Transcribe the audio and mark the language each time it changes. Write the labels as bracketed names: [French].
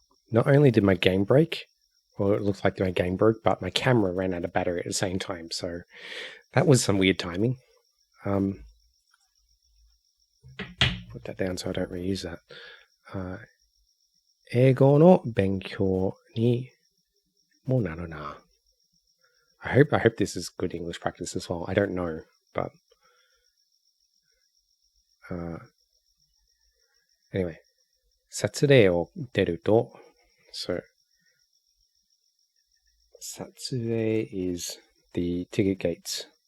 [English] not only did my game break, or it looked like my game broke, but my camera ran out of battery at the same time. So that was some weird timing. Put that down so I don't reuse that. [Japanese] 英語の勉強にもなるな. [English] I hope this is good English practice as well. I don't know, but anyway, [Japanese] 撮影を出ると [English] so 撮影 is the ticket gates.